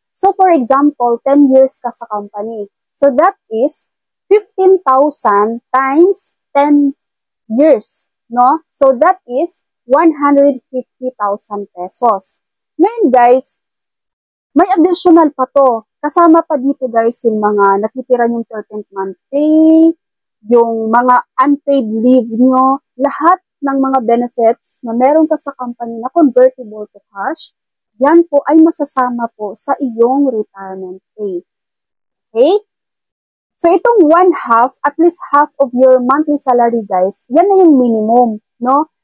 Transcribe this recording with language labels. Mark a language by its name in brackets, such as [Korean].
[English] So, for example, 10 years ka sa company. So, that is 15,000 times 10 years, no? So, that is 150,000 pesos. [Filipino] Ngayon, guys, may additional pa to. Kasama pa dito, guys, yung mga natitira yung 13th month pay, yung mga unpaid leave nyo, lahat ng mga benefits na meron ka sa company na [English] convertible to cash, [Filipino] yan po ay masasama po sa iyong retirement pay. [English] Okay? So, itong 1/2, at least half of your monthly salary, guys, [Filipino] yan na yung [English] minimum, no?